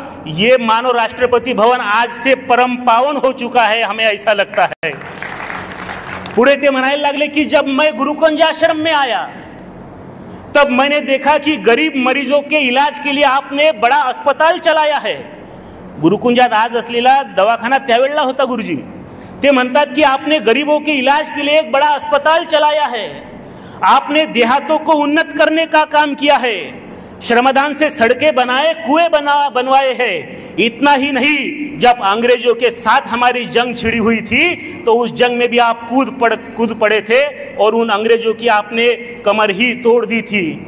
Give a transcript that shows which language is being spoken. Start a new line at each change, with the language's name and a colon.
Hindi: ये मानो राष्ट्रपति भवन आज से परम पावन हो चुका है, हमें ऐसा लगता है.
Marathi: पुढे ते म्हणायला लागले की
Hindi: जब मैं गुरुकुंज आश्रम में आया तब मैंने देखा कि गरीब मरीजों के इलाज के लिए आपने बड़ा अस्पताल चलाया है.
Marathi: गुरुकुंजात आज असलेला दवाखाना त्यावेळेला होता गुरुजी. ते म्हणतात की
Hindi: आपने गरीबों के इलाज के लिए एक बड़ा अस्पताल चलाया है. आपने देहातों को उन्नत करने का काम किया है. श्रमदान से सड़कें बनाए, कुएं बनवाए हैं. इतना ही नहीं, जब अंग्रेजों के साथ हमारी जंग छिड़ी हुई थी तो उस जंग में भी आप कूद पड़े थे और उन अंग्रेजों की आपने कमर ही तोड़ दी थी.